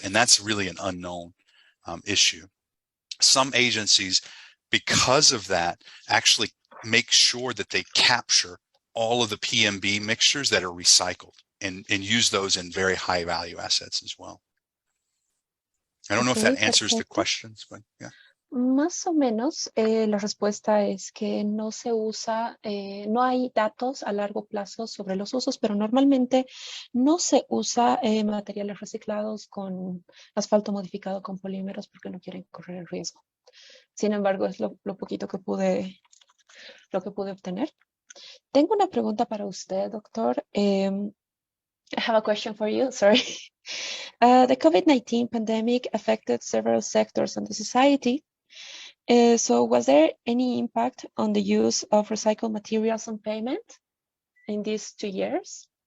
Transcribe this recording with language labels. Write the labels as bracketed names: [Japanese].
[English] And that's really an unknown issue. Some agencies, because of that, actually make sure that they capture all of the PMB mixtures that are recycled and use those in very high value assets as well. I don't know if that answers the questions, but yeah. [Spanish] Más o menos, la respuesta es que no se usa, no hay datos a largo plazo sobre los usos, pero normalmente no se usa materiales reciclados con asfalto modificado con polímeros porque no quieren correr el riesgo. Sin embargo, es lo poquito que pude obtener. Tengo una pregunta para usted, doctor. [English] I have a question for you, sorry. The COVID-19 pandemic affected several sectors of the society. So was there any impact on the use of recycled materials on pavement in these 2 years?